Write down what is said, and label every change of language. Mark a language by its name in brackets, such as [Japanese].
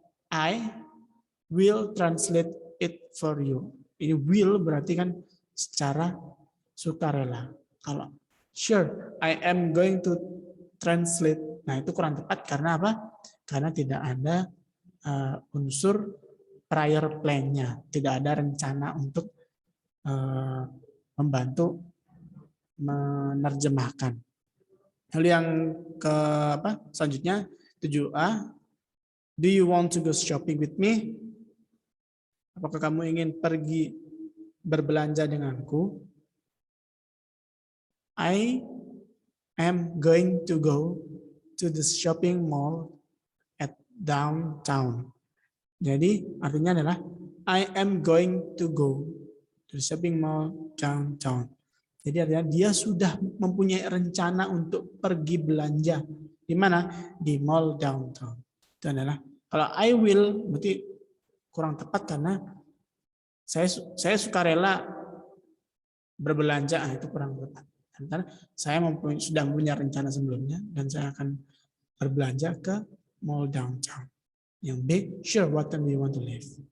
[English] I will translate it for you. [Indonesian] Ini will berarti kan secara sukarela. Kalau [English] sure, I am going to translate. [Indonesian] Nah, itu kurang tepat karena apa? Karena tidak ada unsur prior plan-nya. Tidak ada rencana untuk membantu menerjemahkan. Lalu yang selanjutnya 7A, [English] do you want to go shopping with me? [Indonesian] Apakah kamu ingin pergi berbelanja denganku? [English] I am going to go to the shopping mall at downtown. [Indonesian] Jadi artinya adalah [English] I am going to go to the shopping mall downtown. [Indonesian] Jadi artinya dia sudah mempunyai rencana untuk pergi belanja. Di mana? Di mall downtown. Itu adalah, kalau I will berarti kurang tepat karena saya sukarela berbelanja, itu kurang tepat. Karena saya sudah punya rencana sebelumnya dan saya akan berbelanja ke mall downtown. Yang B, [English] sure, what time do you want to live?